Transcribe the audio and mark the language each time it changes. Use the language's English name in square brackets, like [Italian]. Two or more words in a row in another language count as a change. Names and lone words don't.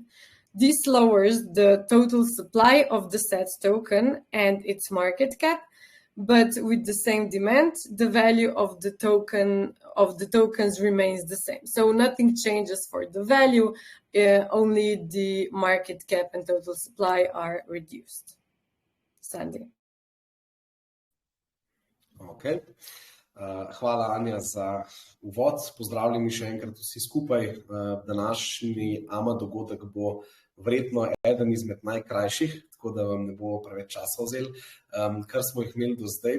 [English] This lowers the total supply of the set token and its market cap, but with the same demand, the value of the tokens remains the same. So nothing changes for the value, only the market cap and total supply are reduced. Sandy. [Slovenian] Okay. Hvala, Anja, za uvod. Pozdravljeni še enkrat vsi skupaj. Današnji AMA dogodek bo verjetno eden izmed najkrajših, tako da vam ne bo preveč časa vzeli, kar smo jih imeli do zdaj.